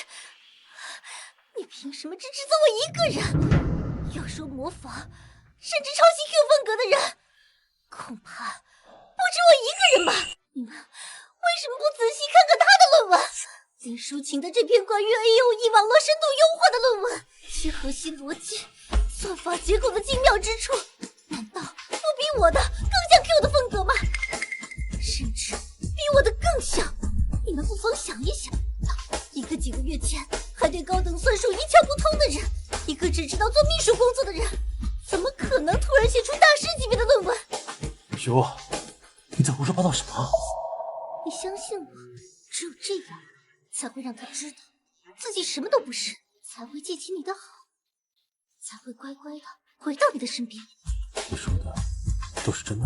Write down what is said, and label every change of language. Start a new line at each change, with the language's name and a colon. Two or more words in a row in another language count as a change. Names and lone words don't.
Chinese: 你憑什麼只指責我一個人？要說模仿，甚至抄襲 Q 風格的人，恐怕不止我一個人吧？你們為什麼不仔細看看他的論文？林淑琴的這篇關於 AOE 網絡深度優化的論文，其核心邏輯、算法結構的精妙之處，難道不比我的更像 Q 的風格嗎？甚至比我的更像。你們不妨想一想，一個幾個月前還對高等算術一竅不通的人，一個只知道做秘書工作的人，怎麼可能突然寫出大師級別的論文？雨鸥，你在胡說八道什麼？你相信我，只有這樣才會讓他知道自己什麼都不是，才會記起你的好，才會乖乖的回到你的身邊。你說的都是真的？